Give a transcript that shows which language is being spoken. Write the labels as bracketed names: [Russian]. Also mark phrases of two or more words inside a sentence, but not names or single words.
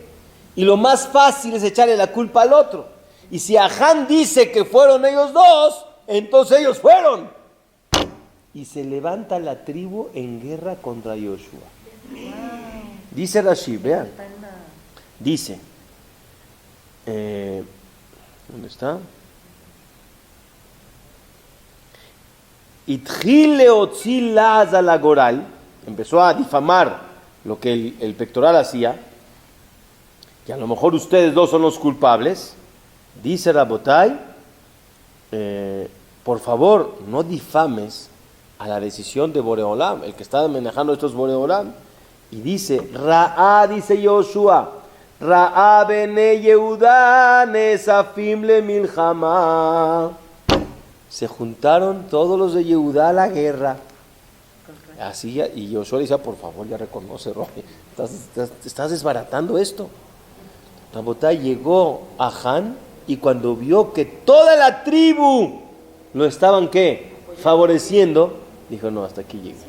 [Spanish] Y lo más fácil es echarle la culpa al otro. Y si Ahán dice que fueron ellos dos, entonces ellos fueron. Y se levanta la tribu en guerra contra Yoshua. Dice Rashi, vean. Dice, ¿dónde está? [Hebrew] התחיל להוציא לעז על הגורל, [Spanish] empezó a difamar lo que el pectoral hacía, que a lo mejor ustedes dos son los culpables. Dice Rabotai, por favor, no difames a la decisión de Boreolam, el que está manejando estos Boreolam. [Hebrew] Y dice, dice Yoshua, ראה בני יהודה נאספים למלחמה. [Spanish] Se juntaron todos los de Yehuda a la guerra. Así, y Yoshua dice, por favor, ya reconoce, Roy, estás desbaratando esto. Rabotai llegó a Han y cuando vio que toda la tribu lo estaban, ¿qué?, favoreciendo, dijo, no, hasta aquí llego.